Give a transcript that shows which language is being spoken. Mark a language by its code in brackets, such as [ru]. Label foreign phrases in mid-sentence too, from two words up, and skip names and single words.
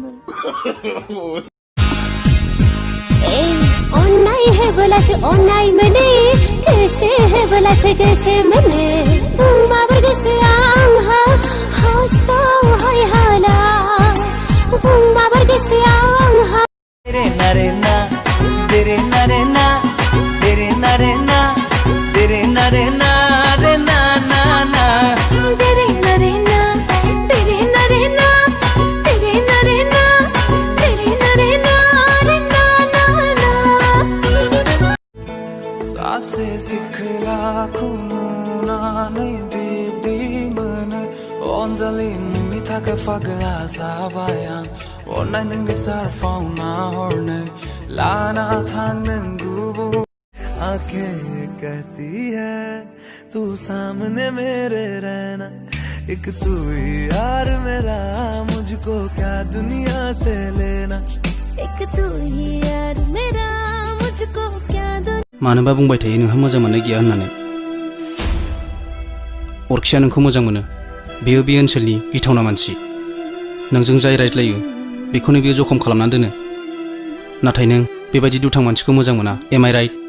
[brx] अन्नाय होबोलासो अन्नाय मोनो गोसो होबोलासो गोसो मोनो माबोर गोसोआ आंहा हासावहाय हाला माबोर गोसोआ आंहा तेरे नारे ना तेरे नारे ना तेरे नारे ना तेरे नारे ना रे ना ना ना तेरे नारे ना तेरे नारे ना तेरे नारे ना तेरे नारे ना रे ना ना ना सासे सिखलाखौ नुनानै बिदि मोनो अनजालि नोंनि थाखाय ka fagla sabayang online nang di sar phone na horne lana thang nang gubu [hi] आंखें कहती है तू सामने मेरे रहना एक तू ही यार मेरा मुझको क्या दुनिया से लेना एक तू ही यार मेरा मुझको क्या [brx] मानोबा बुंबाय थायो नोंहा मोजां मोननाय गैया होननानै अरखिया नोंखौ मोजां मोनो बेयो बे ओनसोलनि गिथावना मानसि नोंजों जाय रायज्लायो बेखौनो बियो जखम खालामनानै दोनो नाथाय नों बेबायदि दुथां मानसिखौ मोजां मोना [en] am I right